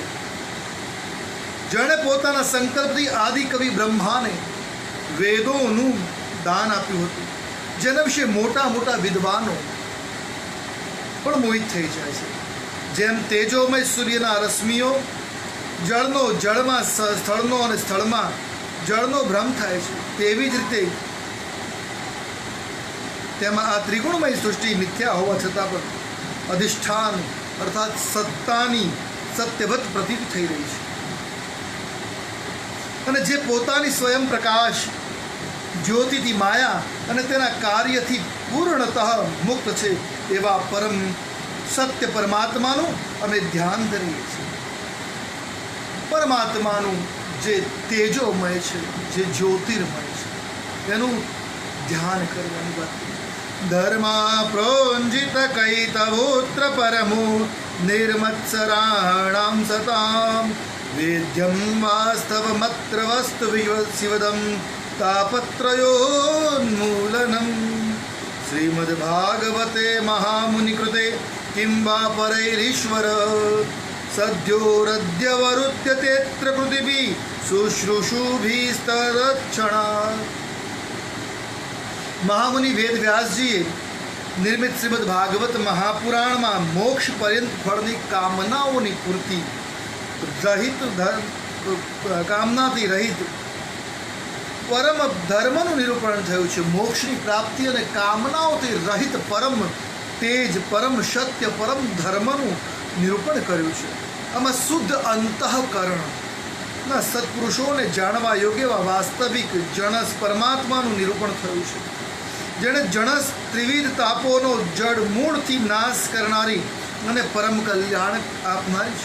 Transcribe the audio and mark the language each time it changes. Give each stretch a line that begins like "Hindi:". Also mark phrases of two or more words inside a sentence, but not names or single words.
Gujarati: જેણે પોતાના સંકલ્પથી આદિ કવિ બ્રહ્માને વેદોનું દાન આપ્યું હતું, જેના વિશે મોટા મોટા વિદ્વાનો પણ મોહિત થઈ જાય છે। જેમ તેજોમય સૂર્યના રશ્મિઓ જળનો જળમાં, સ્થળનો અને સ્થળમાં જળનો ભ્રમ થાય છે, તેવી જ રીતે તેમાં આ ત્રિગુણમય સૃષ્ટિ મિથ્યા હોવા છતાં પણ અધિષ્ઠાન અર્થાત સત્તાની સત્યવત પ્રતીત થઈ રહી છે। અને જે પોતાની સ્વયં પ્રકાશ જ્યોતિથી માયા અને તેના કાર્યથી પૂર્ણતઃ મુક્ત છે એવા પરમ સત્ય પરમાત્માનું અમે ધ્યાન કરીએ છીએ। પરમાત્માનું જે તેજોમય છે, જે જ્યોતિર્મય છે, તેનું ધ્યાન કરવાની વાત।
Sanskrit: धर्मा प्रोंजित कैतवोत्र परमो निर्मत्सराणां सतां वेद्यं वास्तवमत्र वस्तु शिवदं तापत्रयोन्मूलनम्। श्रीमद्भागवते महामुनिकृते किं वा परैरीश्वर सद्योरद्यवरुध्यतेऽत्र कृतिभिः शुश्रूषुभिस्तदक्षणात्।
Gujarati: મહામુનિ વેદ વ્યાસજીએ નિર્મિત શ્રીમદ્ ભાગવત મહાપુરાણ માં મોક્ષ પર્યંત ફળની કામનાઓ પૂર્તિ રહિત કામનાથી રહિત પરમ ધર્મનું નિરૂપણ થયું છે। મોક્ષની પ્રાપ્તિ અને કામનાઓથી રહિત પરમ તેજ, પરમ સત્ય, પરમ ધર્મનું નિરૂપણ કર્યું છે। આમાં શુદ્ધ અંતઃકરણના સત્પુરુષોને જાણવા યોગ્ય એવા વાસ્તવિક જણસ પરમાત્માનું નિરૂપણ થયું છે, જેણે જણસ ત્રિવિધ તાપોનો જડ મૂળથી નાશ કરનારી અને પરમ કલ્યાણ આપનારી છે।